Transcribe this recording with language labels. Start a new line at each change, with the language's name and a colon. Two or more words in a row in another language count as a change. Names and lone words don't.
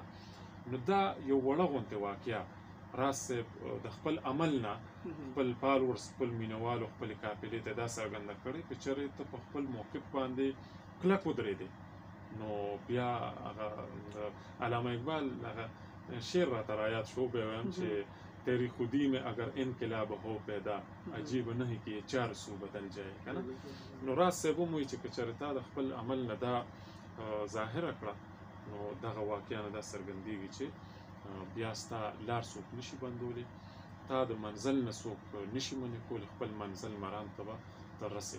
Pashto: نو دا یو وړه غوندې واقعه راز صاحب د خپل عمل نه خپل فالورز خپل مینوالو خپلې قافلې ته دا څرګنده کړې که چېرې ته په خپل موقف باندې کلک ودرېدې نو بیا هغه د علامه اقبال هغه شعر راته رایاد شو بیا وایم چې
Urdu: تیری خودی میں اگر انقلاب ہو پیدا عجیب نہیں کہ یہ چار سو بدل جائے
Pashto: کنه نو راز صاحب هم وایي چې که چېرې تا د خپل عمل نه دا ظاهره کړه نو دغه واقعه نه دا څرګندېږي چې بیا ستا لار څوک نشي بندولی تا د منزل نه څوک نشي منې کولی خپل منزل مرام ته به ته رسې.